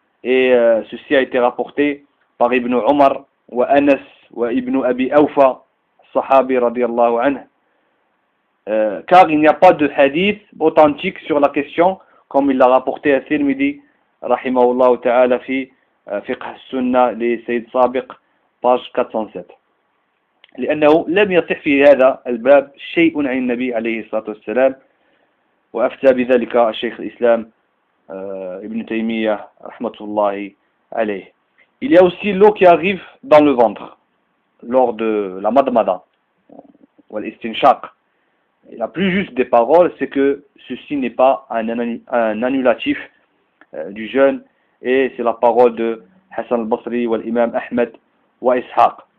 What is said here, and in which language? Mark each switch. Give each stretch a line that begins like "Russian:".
French: Et ceci a été rapporté par Ibn Omar, ou Anas, ou Ibn Abi Awfa, sahabi radiallahu anhu. Car il n'y a pas de hadith authentique sur la question, comme il l'a rapporté à Tirmidhi,
Arabic: rahimahullah ta'ala,
French: fi Fiqh Sunna, les Sayyid Sabiq, page 407.
Arabic: لأنه لم يصح في هذا الباب شيء عن النبي عليه الصلاة والسلام، وأفتى بذلك الشيخ الإسلام ابن تيمية رحمة الله عليه.
French: Il y a aussi l'eau qui arrive dans le ventre lors de la madmada ou l'istinshaq. La plus juste des paroles, c'est que ceci n'est pas un annulatif du jeûne, et c'est la parole de Hassan al-Basri ou l'imam Ahmed ou Ishaq.